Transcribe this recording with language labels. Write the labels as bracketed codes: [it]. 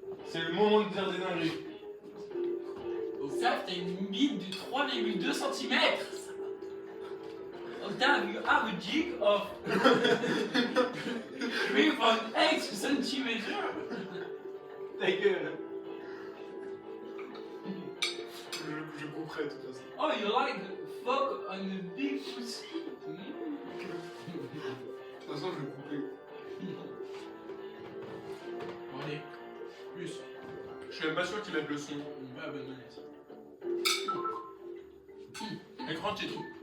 [fr] C'est le moment de dire des dingueries. Octave, t'as une bite de 3,2 cm. [en] Octave, you have a dick of 3.8 cm. [fr] Ta gueule. Je couperai de toute façon. [en] Oh, you like fuck on a big pussy. [fr] De toute façon, je vais couper. Bon, allez, plus. Je suis même pas sûr qu'il mette le son. On va abandonner ça. Écran titre.